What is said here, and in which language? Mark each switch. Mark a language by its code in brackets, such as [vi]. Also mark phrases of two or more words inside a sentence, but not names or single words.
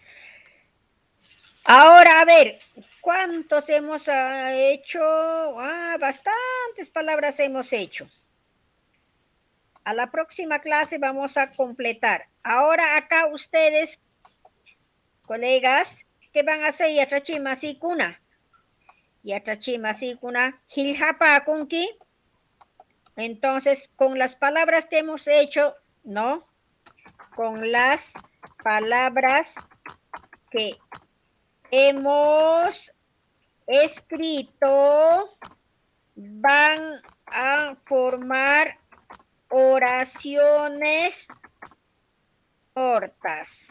[es] Ahora, a ver, ¿cuántos hemos hecho? Bastantes palabras hemos hecho. A la próxima clase vamos a completar. Ahora acá ustedes, colegas, ¿qué van a hacer? [qu] Yatrachima sikuna. Yatrachima sikuna. Hiljapa kunki. [es] Entonces, con las palabras que hemos hecho, ¿no? Con las palabras que hemos escrito, van a formar oraciones cortas.